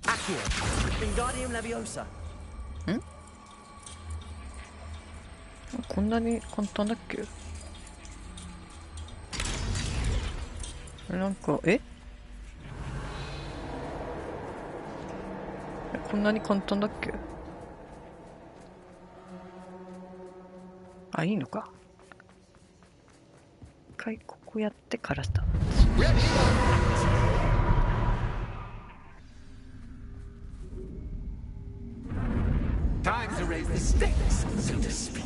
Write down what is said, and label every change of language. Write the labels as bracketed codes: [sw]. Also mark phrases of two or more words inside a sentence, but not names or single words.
[ja] Accio. Wingardium Leviosa. ん？こんなに簡単だっけ？なんか、こんなに簡単だっけ？あ、いいのか。一回ここやってからだ。 [en] Time to raise the stakes, so to speak.